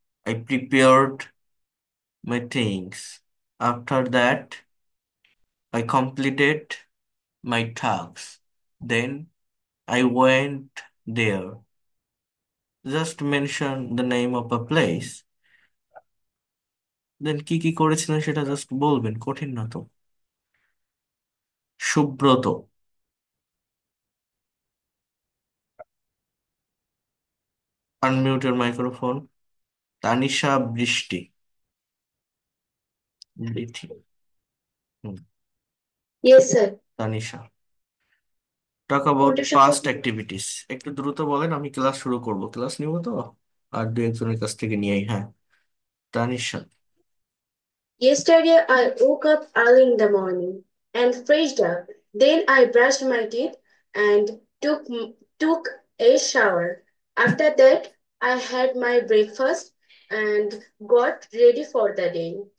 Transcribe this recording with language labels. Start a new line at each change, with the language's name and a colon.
English: I prepared my things. After that, I completed my tasks. Then I went there. Just mention the name of a place.
Bangla: Then কি কি করেছিলেন সেটা just বলবেন, কঠিন না তো।
English: Subrata, unmute your microphone. Tanisha Brishti, Brithi, hmm, Yes, sir. Tanisha. Talk about past activities.
Bangla: একটু দ্রুত বলেন, আমি ক্লাস শুরু করব, ক্লাস নিব তো, আর দু একজনের কাছ থেকে নিয়েই। হ্যাঁ, Tanisha.
English: Yesterday, I woke up early in the morning and freshed up. Then I brushed my teeth and took a shower. After that, I had my breakfast and got ready for the day.